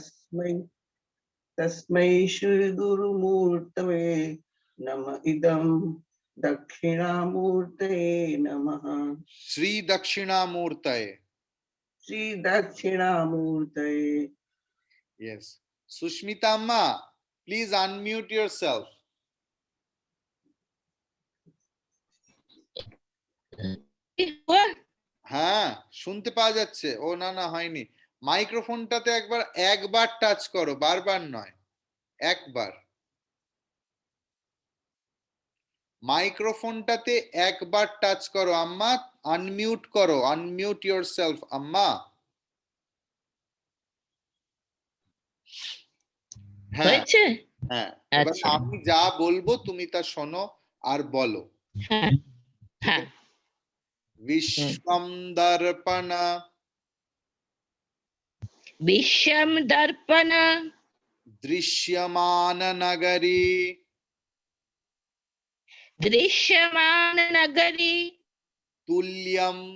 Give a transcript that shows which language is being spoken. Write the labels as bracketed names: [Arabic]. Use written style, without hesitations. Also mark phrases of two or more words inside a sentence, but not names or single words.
[Sanskrit] तस्मै श्री गुरुमूर्तये नम इदं दक्षिणामूर्तये नमः Sri Dakshinamurtaye श्री दक्षिणामूर्तये [English] yes Sushmita amma please unmute yourself [Bangla] হ্যাঁ শুনতে পাওয়া যাচ্ছে ও না না হয়নি মাইক্রোফোনটাতে একবার টাচ করো বারবার নয় একবার মাইক্রোফোনটাতে একবার টাচ করো আম্মা আনমিউট করো [English] unmute yourself [Bangla] আম্মা হ্যাঁ হ্যাঁ এবার আমি যা বলবো তুমি তা শোনো আর বলো হ্যাঁ [Sanskrit] विश्वं दर्पण विश्वं दर्पण दृश्यमान नगरी दृश्यमान नगरी तुल्यं